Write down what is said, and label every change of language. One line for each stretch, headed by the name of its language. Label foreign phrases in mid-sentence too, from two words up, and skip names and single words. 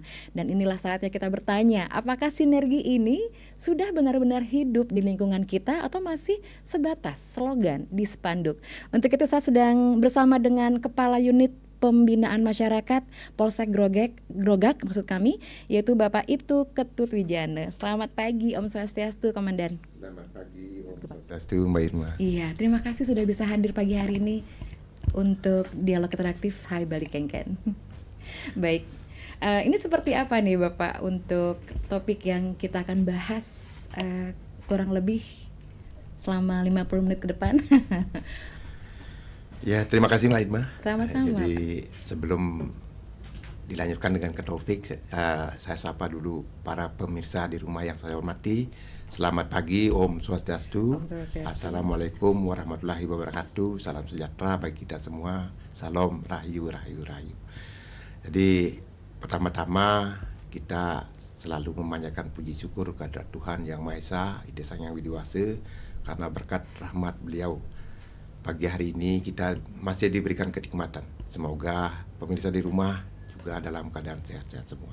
Indonesian: Dan inilah saatnya kita bertanya, apakah sinergi ini sudah benar-benar hidup di lingkungan kita atau masih sebatas slogan di spanduk? Untuk itu saya sedang bersama dengan Kepala Unit Pembinaan Masyarakat Polsek Grogak maksud kami, yaitu Bapak Ibtu Ketut Wijana. Selamat pagi Om Swastiastu, Komandan. Selamat pagi Om Swastiastu, Mbak Irma. Iya, terima kasih sudah bisa hadir pagi hari ini untuk Dialog Interaktif Hai Bali Ken. Baik, ini seperti apa nih Bapak untuk topik yang kita akan bahas kurang lebih selama 50 menit ke depan? Ya, terima kasih Mbak Irma. Sama-sama. Jadi sebelum dilanjutkan dengan ke topik, saya sapa dulu para pemirsa di rumah yang saya hormati. Selamat pagi, Om Swastiastu.
Arabic: السلام عليكم ورحمة الله وبركاته.
Indonesian: Salam sejahtera bagi kita semua. Salam rahayu, rahayu, rahayu. Jadi pertama-tama kita selalu memanjatkan puji syukur kepada Tuhan Yang Maha Esa, Ide Sang Yang Widiwasa, karena berkat rahmat beliau pagi hari ini kita masih diberikan kenikmatan. Semoga pemirsa di rumah juga dalam keadaan sehat-sehat semua.